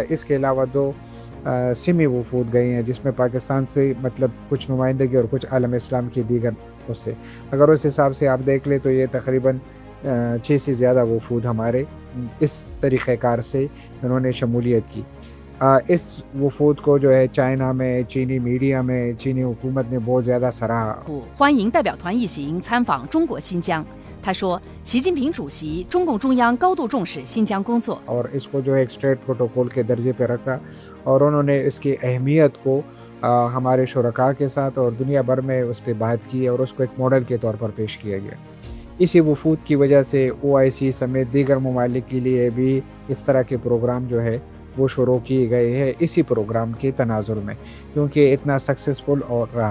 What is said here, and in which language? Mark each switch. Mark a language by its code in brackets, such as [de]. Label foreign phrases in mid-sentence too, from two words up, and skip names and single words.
[ur] اس کے علاوہ 2 سمی وفود گئے ہیں، جس میں پاکستان سے مطلب کچھ نمائندگی اور کچھ عالم اسلام کی دیگر اس سے، اگر اس حساب سے آپ دیکھ لیں تو یہ تقریباً 6 سے زیادہ وفود ہمارے اس طریقہ کار سے انہوں نے شمولیت کی۔ اس وفود کو جو ہے چائنا میں، چینی میڈیا میں، چینی حکومت نے بہت زیادہ سراہا۔ [zh] 欢迎代表团一行参访中国新疆。他说，习近平主席、中共中央高度重视新疆工作。 [ur] اور اس کو جو ہے ایک [en] state protocol [ur] کے درجے پہ رکھا، اور انہوں نے اس کی اہمیت کو ہمارے شرکاء کے ساتھ اور دنیا بھر میں اس پہ بات کی، اور اس کو ایک ماڈل کے طور پر پیش کیا گیا۔ اسی وفود کی وجہ سے OIC سمیت دیگر ممالک کے لیے بھی اس طرح کے پروگرام جو ہے وہ شروع کیے گئے ہیں، اسی پروگرام کے تناظر میں، کیونکہ اتنا سکسیسفل اور رہا۔